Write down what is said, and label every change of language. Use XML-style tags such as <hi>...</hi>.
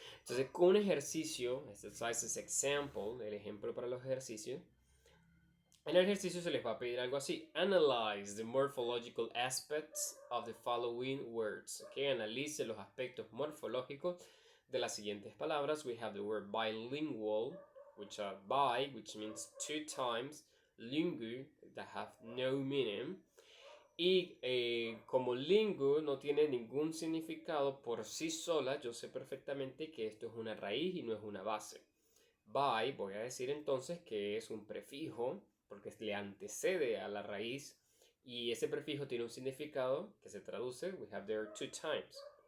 <es>Entonces, con un ejercicio,</es> <en>exercises example,</en> <es>el ejemplo para los ejercicios, en el ejercicio se les va a pedir algo así:</es> <en>analyze the morphological aspects of the following words.</en> <es>Okay, analice los aspectos morfológicos de las siguientes palabras.</es> <en>We have the word bilingual, which are bi, which means two times, lingu, that have no meaning.</en> <es>Y como lingu no tiene ningún significado por sí sola, yo sé perfectamente que esto es una raíz y no es una base. By, voy a decir entonces que es un prefijo, porque le antecede a la raíz, y ese prefijo tiene un significado que se traduce,</es> <en>we have there two times.</en>